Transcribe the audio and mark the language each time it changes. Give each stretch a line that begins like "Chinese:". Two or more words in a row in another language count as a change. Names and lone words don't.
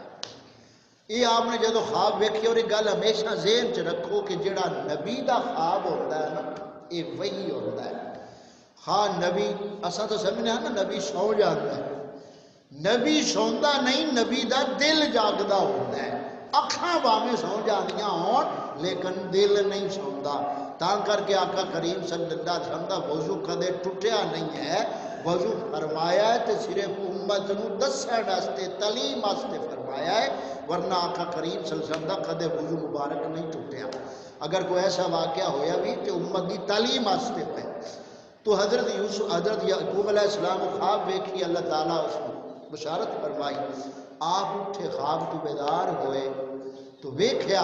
Punjabi: یہ آپ نے جدو خواب ویکھی، اور یہ گل ہمیشہ ذہن چ رکھو کہ جڑا نبی دا خواب ہوتا ہے نا یہ وہی ہوتا ہے، ہاں نبی اساں تو سمجھنے ہیں نا نبی سو جاتا ہے، نبی سوندا نہیں، نبی دا دل جاگدا ہوتا ہے، اکھاں باویں سو جاندیاں ہون لیکن دل نہیں سوندا، تاں کر کے آقا کریم صلی اللہ علیہ وسلم دا وضو کدے ٹوٹیا نہیں ہے، وضو فرمایا ہے تے صرف امت نو دسن واسطے تعلیم واسطے فرمایا ہے، ورنہ آقا کریم صلی اللہ علیہ وسلم دا کدے وضو مبارک نہیں ٹوٹیا، اگر کوئی ایسا واقعہ ہویا بھی تے امت دی تعلیم واسطے پہ۔
Urdu: تو حضرت یعقوب علیہ السلام کو خواب ویکھی، اللہ تعالیٰ اس کو بشارت فرمائی، آپ اٹھے خواب تو بیدار ہوئے تو ویکھیا